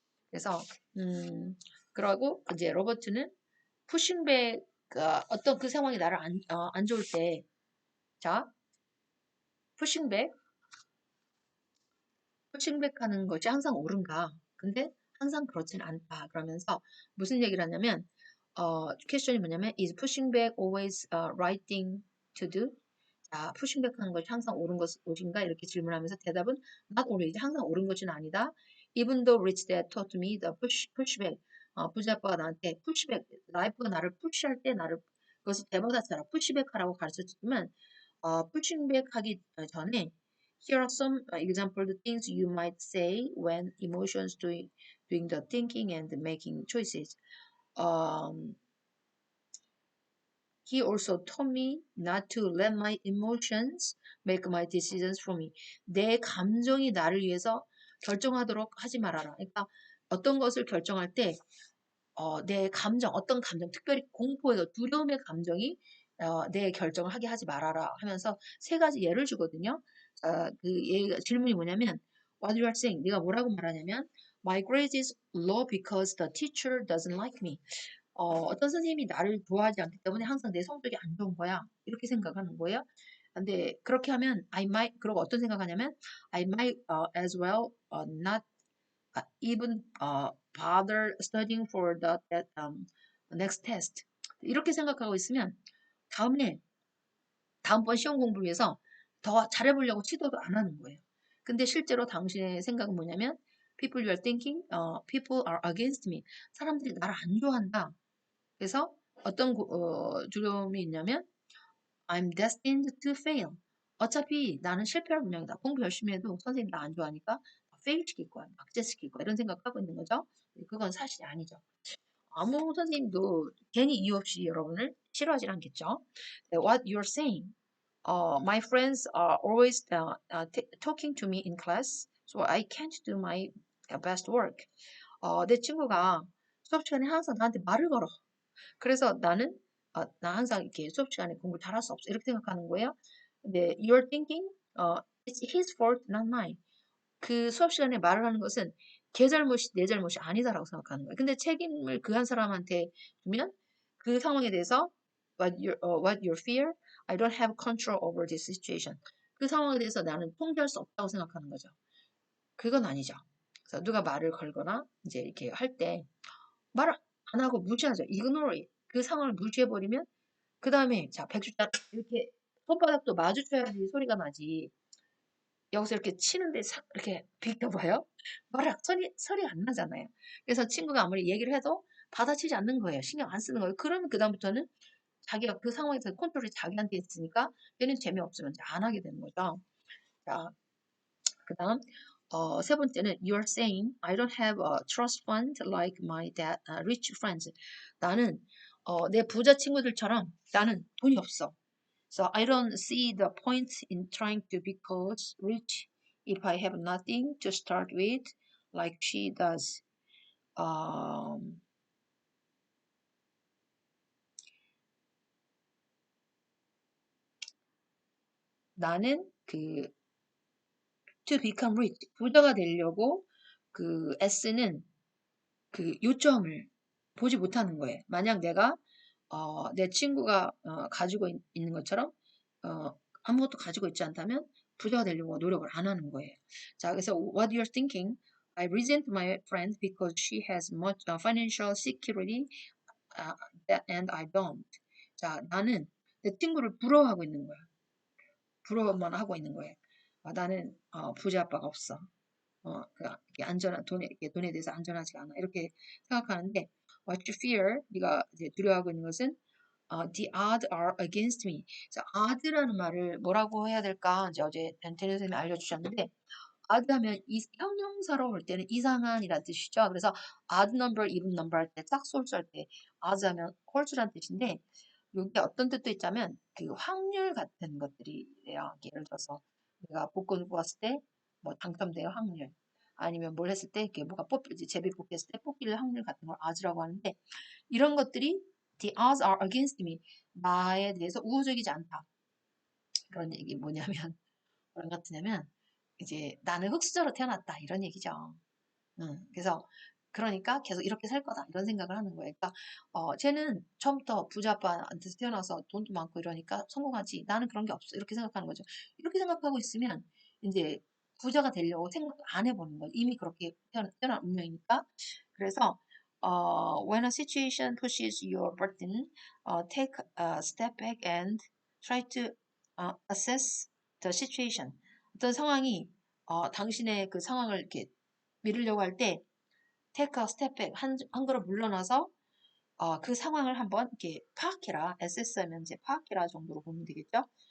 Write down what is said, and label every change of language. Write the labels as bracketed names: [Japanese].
[Korean] 그래서 그러고 이제 로버트는 푸싱백 어떤 그 상황이 나를 안 좋을 때 자, 푸싱백 하는 것이 항상 옳은가? 근데 항상 그렇진 않다. 그러면서 무슨 얘기를 하냐면 퀘스천이 뭐냐면 [English] is pushing back always right thing to do? [Korean] 자, 푸싱백 하는 것이 항상 옳은가? 이렇게 질문하면서 대답은 [English] not always, [Korean] 항상 옳은 것은 아니다. [English] Even though rich dad taught me the pushback. [Korean] 부자 아빠가 나한테 pushback, 라이프가 나를 푸시할 때 그것을 대받아쳐라. 푸시백 하라고 가르쳐주지만, pushback 하기 전에 [English] here are some example the things you might say when emotions doing the thinking and making choices. Um, he also told me not to let my emotions make my decisions for me. [Korean] 내 감정이 나를 위해서 결정하도록 하지 말아라. 그러니까 어떤 것을 결정할 때 내 감정, 어떤 감정, 특별히 공포에서 두려움의 감정이 내 결정을 하게 하지 말아라 하면서 세 가지 예를 주거든요. 질문이 뭐냐면 [English] What you are saying? [Korean] 네가 뭐라고 말하냐면 [English] My grade is low because the teacher doesn't like me. [Korean] 어떤 선생님이 나를 좋아하지 않기 때문에 항상 내 성적이 안 좋은 거야. 이렇게 생각하는 거예요. 근데 그렇게 하면 [English] I might [Korean] 그러고 어떤 생각하냐면 [English] I might as well not even bother studying for that next test. [Korean] 이렇게 생각하고 있으면 다음에 다음번 시험 공부를 위해서 더 잘해보려고 시도도 안 하는 거예요. 근데 실제로 당신의 생각은 뭐냐면 [English] people you are thinking, people are against me. [Korean] 사람들이 나를 안 좋아한다. 그래서 어떤 두려움이 있냐면 [English] I'm destined to fail. [Korean] 어차피 나는 실패할 운명이다. 공부 열심히 해도 선생님 나 안 좋아하니까 fail 시킬 거야. 박제시킬 거야. 이런 생각하고 있는 거죠. 그건 사실이 아니죠. 아무 선생님도 괜히 이유 없이 여러분을 싫어하지 않겠죠. [English] What you're saying. My friends are always talking to me in class, so I can't do my best work. [Korean] 내 친구가 수업 시간에 항상 나한테 말을 걸어. 그래서 나 항상 이렇게 수업 시간에 공부 잘할 수 없어. 이렇게 생각하는 거예요. [English] 근데 you're thinking, it's his fault, not mine. [Korean] 그 수업 시간에 말을 하는 것은 걔 잘못이 내 잘못이 아니다라고 생각하는 거예요. 근데 책임을 그 한 사람한테 주면 그 상황에 대해서 [English] what your fear? I don't have control over this situation. [Korean] 그 상황에 대해서 나는 통제할 수 없다고 생각하는 거죠. 그건 아니죠. 그래서 누가 말을 걸거나 이제 이렇게 할 때 말 안 하고 무시하죠. [English] ignore it. [Korean] 그 상황을 무시해버리면 그 다음에 자 100주짜 이렇게 손바닥도 마주쳐야지 소리가 나지. 여기서 이렇게 치는데 이렇게 비켜봐요. 소리가 안 나잖아요. 그래서 친구가 아무리 얘기를 해도 받아치지 않는 거예요. 신경 안 쓰는 거예요. 그러면 그다음부터는 자기가 그 상황에서 컨트롤이 자기한테 있으니까 얘는 재미없으면 이제 안 하게 되는 거죠. 자, 그다음 세 번째는 [English] you're saying I don't have a trust fund like my rich friends. [Korean] 나는 내 부자 친구들처럼 나는 돈이 없어. [English] So I don't see the point in trying to become rich if I have nothing to start with, like she does. [Korean] Um, 나는 [English] to become rich, [Korean] 부자가 되려고 S는 요점을 보지 못하는 거예요. 만약 내 친구가 가지고 있는 것처럼 아무것도 가지고 있지 않다면 부자가 되려고 노력을 안 하는 거예요. 자, 그래서 [English] what you're thinking, I resent my friend because she has much financial security and I don't. [Korean] 자, 나는 내 친구를 부러워하고 있는 거야. 부러워만 하고 있는 거예요. 나는 부자 아빠가 없어. 이렇게 돈에 대해서 안전하지가 않아. 이렇게 생각하는데, [English] what you fear, [Korean] 네가 이제 두려워하고 있는 것은, [English] the odds are against me. [Korean] 그래서 odd라는 말을 뭐라고 해야 될까? 이제 어제 덴테리 선생님이 알려주셨는데, odd 하면 형용사로 볼 때는 이상한이라는 뜻이죠. 그래서 [English] odd number, even number [Korean] 할 때, 짝수를 할 때, odd 하면 홀수라는 뜻인데, 여기 어떤 뜻도 있자면, 확률 같은 것들이래요. 예를 들어서, 내가 복권 뽑았을 때, 뭐 당첨될 확률, 아니면 뭘 했을 때, 이렇게 뭐가 제비 뽑혔을 때 뽑힐 확률 같은 걸 odds라고 하는데, 이런 것들이 [English] the odds are against me. [Korean] 나에 대해서 우호적이지 않다. 그런 얘기 뭐냐면, 뭐랑 같으냐면, 이제 나는 흙수저로 태어났다. 이런 얘기죠. 그래서 그러니까 계속 이렇게 살 거다. 이런 생각을 하는 거예요. 그러니까 쟤는 처음부터 부자 아빠한테서 태어나서 돈도 많고 이러니까 성공하지. 나는 그런 게 없어. 이렇게 생각하는 거죠. 이렇게 생각하고 있으면 이제 부자가 되려고 생각도 안 해보는 거예요. 이미 그렇게 태어난 운명이니까. 그래서 [English] when a situation pushes your burden, take a step back and try to assess the situation. [Korean] 어떤 상황이 당신의 그 상황을 이렇게 미루려고 할 때 [English] take a step back [Korean] 한 걸음 물러나서 그 상황을 한번 이렇게 파악해라. assess 하면 이제 파악해라 정도로 보면 되겠죠.